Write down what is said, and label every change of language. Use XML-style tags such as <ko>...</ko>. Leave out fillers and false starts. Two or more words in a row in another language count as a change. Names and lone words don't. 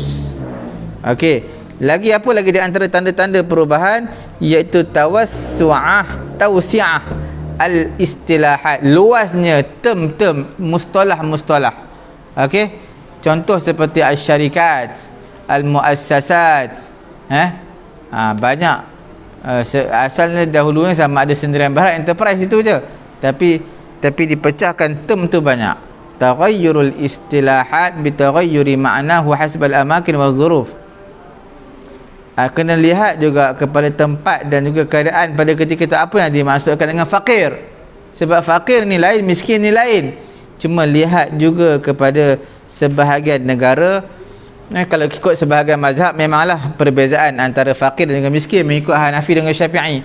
<ms>Okey, lagi apa lagi di antara tanda-tanda perubahan, iaitu tawassu'ah,</ms> <ar>توسعة الاصطلاحات,</ar> <ms>luasnya term-term, mustalah-mustalah. Okey, contoh seperti</ms> <ar>الشركات المؤسسات,</ar> <ms>banyak. Asalnya dahulunya sama ada Sendirian Barat Enterprise itu je, tapi dipecahkan term tu banyak.</ms> <ar>تغير الاصطلاحات بتغير معناه حسب الأماكن والظروف.</ar> <ms>Kena lihat juga kepada tempat dan juga keadaan pada ketika itu apa yang dimaksudkan dengan fakir. Sebab fakir ni lain, miskin ni lain. Cuma lihat juga kepada sebahagian negara. Kalau ikut sebahagian mazhab, memanglah perbezaan antara fakir dengan miskin mengikut Hanafi dengan Syafi'i.</ms>